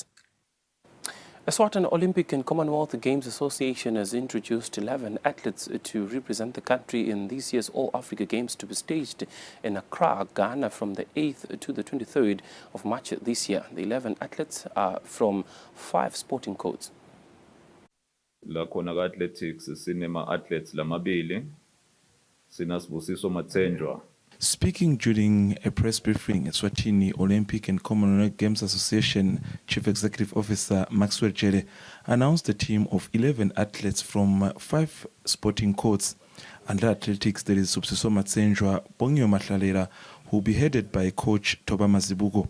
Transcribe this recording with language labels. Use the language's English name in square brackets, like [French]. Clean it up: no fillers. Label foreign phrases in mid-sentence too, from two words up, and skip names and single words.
[English] Eswatini Olympic and Commonwealth Games Association has introduced 11 athletes to represent the country in this year's All-Africa Games to be staged in Accra, Ghana from the 8th to the 23rd of March this year. The 11 athletes are from 5 sporting codes. [Swati] La khona ka athletics sinema athletes lamabili. Sinasibusiso Matsenjwa. [English] Speaking during a press briefing, Eswatini Olympic and Commonwealth Games Association Chief Executive Officer Maxwell Jele announced a team of 11 athletes from 5 sporting courts. Under athletics, there is Subsiso Matsenjwa, Bongyo Matlalera, who will be headed by coach Toba Mazibuko.